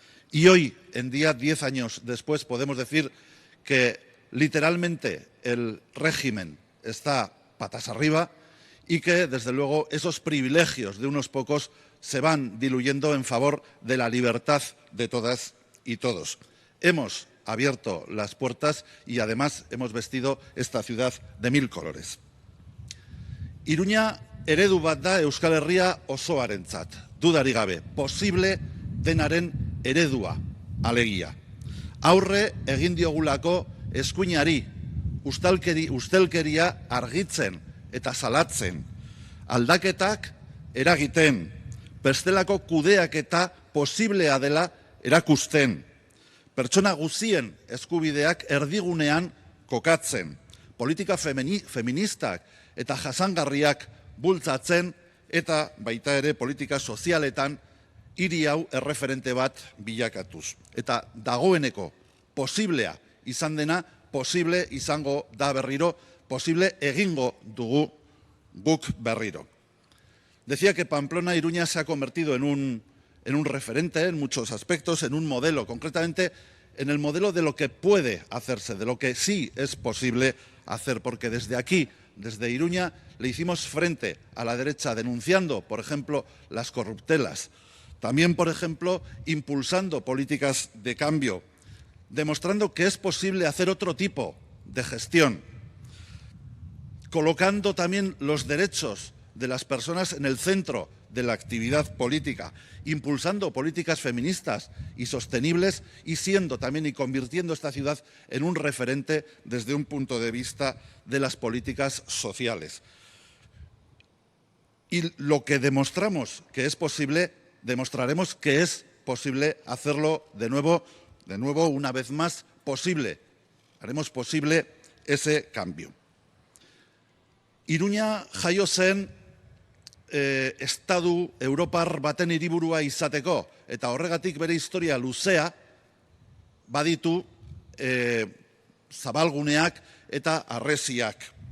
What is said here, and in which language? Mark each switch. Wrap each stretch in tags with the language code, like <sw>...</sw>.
<es>Y hoy en día, 10 años después, podemos decir que literalmente el régimen está patas arriba y que, desde luego, esos privilegios de unos pocos se van diluyendo en favor de la libertad de todas y todos. Hemos abierto las puertas y, además, hemos vestido esta ciudad de 1000 colores.</es> <eu>Iruña eredu bat da Euskal Herria osoarentzat, dudarik gabe, posible denaren eredua, alegia. Aurre egin diogulako eskuinari, ustelkeria argitzen eta salatzen, aldaketak eragiten, bestelako kudeaketa posiblea dela erakusten, pertsona guztien eskubideak erdigunean kokatzen, politika feministak eta jasangarriak bultzatzen eta baita ere politika sozialetan hiri hau erreferente bat bilakatuz. Eta dagoeneko posiblea izan dena, posible izango da berriro, posible egingo dugu guk berriro.</eu> <es>Decía que Pamplona Iruña se ha convertido en un referente en muchos aspectos, en un modelo, concretamente en el modelo de lo que puede hacerse, de lo que sí es posible hacer, porque desde aquí, desde Iruña, le hicimos frente a la derecha denunciando, por ejemplo, las corruptelas, también, por ejemplo, impulsando políticas de cambio, demostrando que es posible hacer otro tipo de gestión, colocando también los derechos de las personas en el centro de la actividad política, impulsando políticas feministas y sostenibles y siendo también y convirtiendo esta ciudad en un referente desde un punto de vista de las políticas sociales. Y lo que demostramos que es posible, demostraremos que es posible hacerlo de nuevo, una vez más, posible. Haremos posible ese cambio.</es> <eu>Iruña jaio zen estadu europar baten hiriburua izateko, eta horregatik bere historia luzea baditu zabalguneak eta harresiak.</eu>